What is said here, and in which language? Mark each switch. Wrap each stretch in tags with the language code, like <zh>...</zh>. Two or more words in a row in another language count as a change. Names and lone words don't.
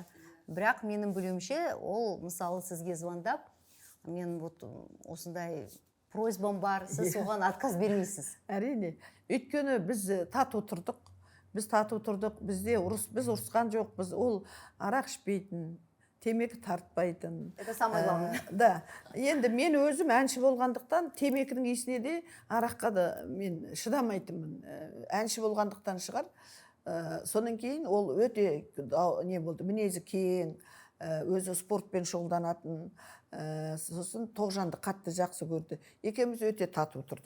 <kk>Бірақ менің білуімше, ол мысалы сізге звондап, мен осындай просьбам бар, сіз оған отказ бермейсіз. Әрине. Өйткені біз тату тұрдық. Біз біз ұрысқан жоқпыз. Ол арақ ішпейтін, темекі тартпайтын.</kk> <ru>Это самое главное. Да.</ru> <kk>Енді мен өзім әнші болғандықтан темекінің иісіне де, араққа да мен шыдамайтынмын. Әнші болғандықтан шығар. Сонан кейін ол өте не болды, мінезі кең, өзі спортпен шұғылданатын. Сосын Тоғжанды қатты жақсы көрді. Екеуміз өте тату тұрдық.</kk>